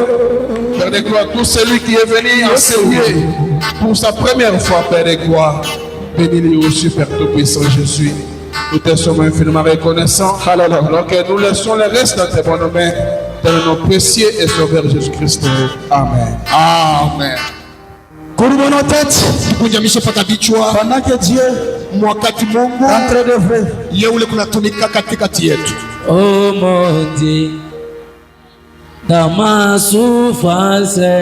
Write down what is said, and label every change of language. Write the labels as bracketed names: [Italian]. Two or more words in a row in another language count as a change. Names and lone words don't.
[French] Père de gloire, tout celui qui est venu enseigner pour sa première fois, Père de gloire, bénis-le aussi, Père Tout-Puissant Jésus. Nous te sommes infiniment reconnaissants. Alors que nous laissons le reste dans tes bonnes mains, dans le nom précieux et sauveur Jésus-Christ. Amen. Amen. Courbons nos têtes [Swahili] Tukunjamishe paka vichwa. [French] pendant que Dieu [Swahili] Mwakati Mungu [French] est en train d'œuvrer. [Swahili] yeye ule kunatumika katikati yetu. [French] Oh mon Dieu, dans ma souffrance.